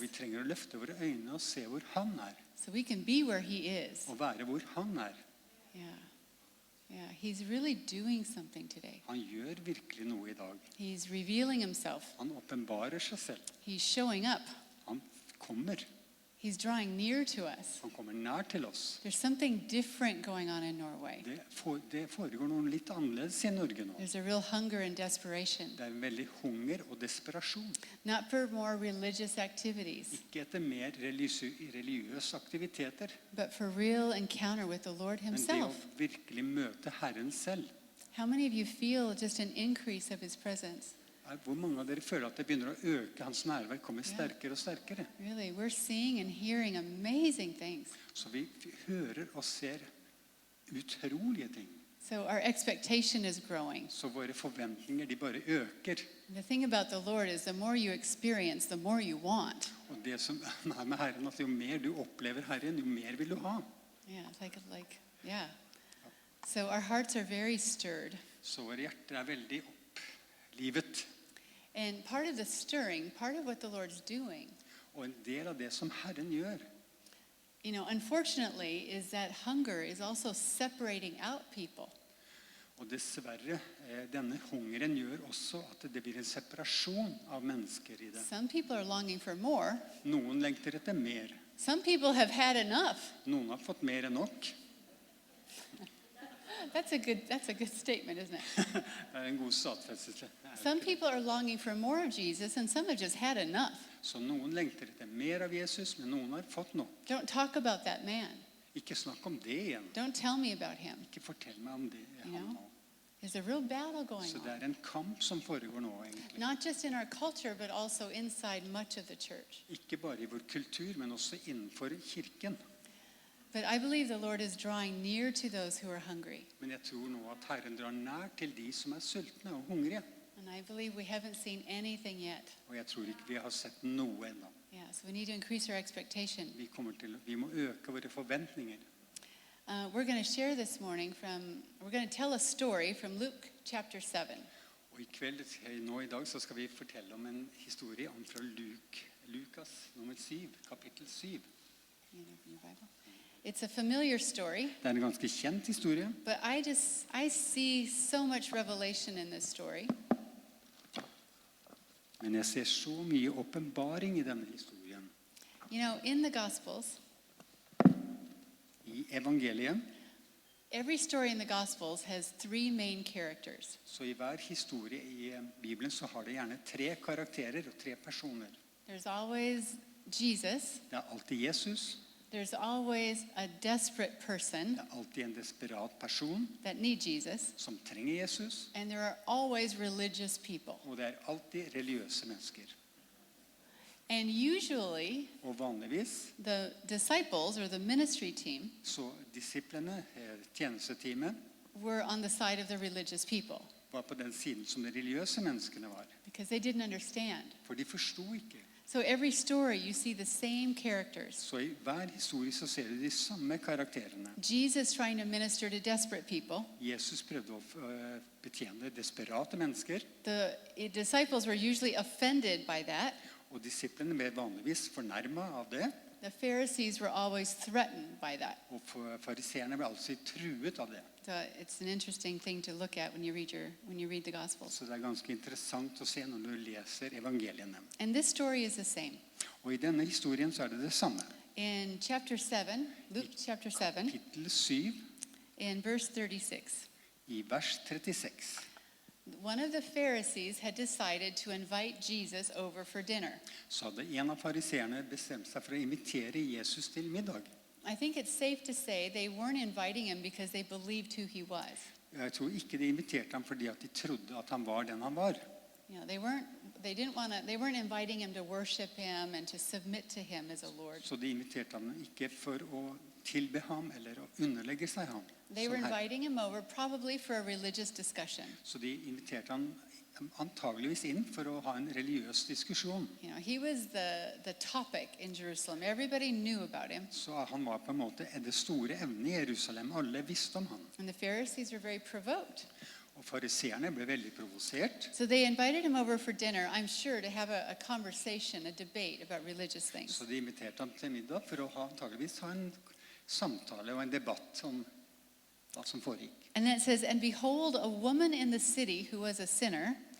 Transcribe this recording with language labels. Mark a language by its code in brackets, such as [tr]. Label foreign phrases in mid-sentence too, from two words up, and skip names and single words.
[en] is, [no] trenger å løfte våre øyne og se hvor han [en] so we can be where He is. [no] og være hvor han [en] Yeah, He's really doing something today. [no] Han gjør virkelig noe i dag. [en] He's revealing Himself. [no] Han åpenbarer seg selv. [en] He's showing up. [no] Han kommer. [en] He's drawing near to us. [no] Han kommer nær til oss. [en] There's something different going on in Norway. [no] Det foregår noe litt annerledes i Norge nå. [en] There's a real hunger and desperation. [no] Det en veldig hunger og desperasjon. [en] Not for more religious activities, [no] Ikke etter mer religiøse aktiviteter, [en] but for real encounter with the Lord [no] men det å [en] Himself. [no] virkelig møte Herren selv. [en] How many of you feel just an increase of His presence? [no] Hvor mange av dere føler at det begynner å øke, hans nærvær kommer sterkere og sterkere? [en] Really, we're seeing and hearing amazing things. [no] Så vi hører og ser utrolige ting. [en] So our expectation is growing. [no] Så våre forventninger, de bare øker. [en] The thing about the Lord is the more you experience, the more you want. [no] Og det som med Herren, at jo mer du opplever Herren, jo mer vil du ha. [en] Yeah, yeah. So our hearts are very stirred. [no] Så våre hjerter veldig opplivet. [en] And part of the stirring, part of what the Lord's doing, [no] Og en del av det som Herren gjør, [en] unfortunately, is that hunger is also separating out people. [no] og dessverre, denne hungeren gjør også at det blir en separasjon av mennesker i det. [en] Some people are longing for more. [no] Noen lengter etter mer. [en] Some people have had enough. [no] Noen har fått mer enn nok. [en] That's a good statement, isn't it? [no] Det en god stadfestelse. [en] Some people are longing for more of Jesus, and some have just had enough. [no] Så noen lengter etter mer av Jesus, men noen har fått nok. [en] Don't talk about that man. [no] Ikke snakk om det igjen. [en] Don't tell me about him. [no] Ikke fortell meg om det. [en] You [no] Han [en] know? [no] nå. [en] There's a real battle going [no] Så det [en] on. [no] en kamp som foregår nå, egentlig. [en] Not just in our culture, but also inside much of the church. [no] Ikke bare i vår kultur, men også innenfor kirken. [en] But I believe the Lord is drawing near to those who are hungry. [no] Men jeg tror nå at Herren drar nær til de som sultne og hungrige. [en] And I believe we haven't seen anything yet. [no] Og jeg tror ikke vi har sett noe ennå. [en] Yeah, so we need to increase our expectation. [no] Vi må øke våre forventninger. [en] We're going to share this morning we're going to tell a story from Luke chapter 7. [no] Og nå i dag så skal vi fortelle om en historie om fra Lukas nummer 7, kapittel 7. [en] You know, from your Bible. It's a familiar story, [no] Det er en ganske kjent historie, [en] but I see so much revelation in this story. [no] men jeg ser så mye åpenbaring i denne historien. [en] You know, in the Gospels, [no] I evangeliet, [en] every story in the Gospels has three main characters. [no] så i hver historie i Bibelen så har det gjerne 3 karakterer og 3 personer. [en] There's always Jesus. [no] Det er alltid Jesus, [en] There's always a desperate person [no] det er alltid en desperat person [en] that needs Jesus. [no] som trenger Jesus, [en] And there are always religious people. [no] og det er alltid religiøse mennesker. [en] And usually, [no] Og vanligvis [en] the disciples or the ministry team [no] så disiplene, tjenesteteamet, [en] were on the side of the religious people [no] var på den siden som de religiøse menneskene var. [en] because they didn't understand. [no] For de forsto ikke. [en] So every story you see the same characters. [no] Så i hver historie så ser du de samme karakterene. [en] Jesus trying to minister to desperate people. [no] Jesus prøvde å betjene desperate mennesker, [en] The disciples were usually offended by that. [no] og disiplene ble vanligvis fornærmet av det, [en] The Pharisees were always threatened by that. [no] og fariseerne ble altså truet av det. [en] So it's an interesting thing to look at when you read the Gospels. [no] Så det er ganske interessant å se når du leser evangeliene. [en] And this story is the same. [no] Og i denne historien så er det det samme. [en] In chapter 7, Luke chapter 7, [no] Kapittel 7, [en] in verse 36, [no] i vers 36. [en] one of the Pharisees had decided to invite Jesus over for dinner. [no] Så hadde en av fariseerne bestemt seg for å invitere Jesus til middag. [en] I think it's safe to say they weren't inviting him because they believed who he was. [no] Jeg tror ikke de inviterte ham fordi at de trodde at han var den han var. [en] You know, they weren't inviting him to worship him and to submit to him as a Lord. [no] Så de inviterte ham ikke for å tilbe ham eller å underlegge seg ham. [en] They were [no] som herre. [en] inviting him over probably for a religious discussion. [no] Så de inviterte ham antageligvis inn for å ha en religiøs diskusjon. [en] You know, he was the topic in Jerusalem. Everybody knew about him. [no] Så han var på en måte det store evnet i Jerusalem. Alle visste om han. [en] And the Pharisees were very provoked. [no] Og fariseerne ble veldig provosert. [en] So they invited him over for dinner, I'm sure, to have a conversation, a debate about religious things. [no] Så de inviterte ham til middag for å antageligvis ha en samtale og en debatt om hva som foregikk. [en] And then it says, and behold, a woman in the city who was a sinner,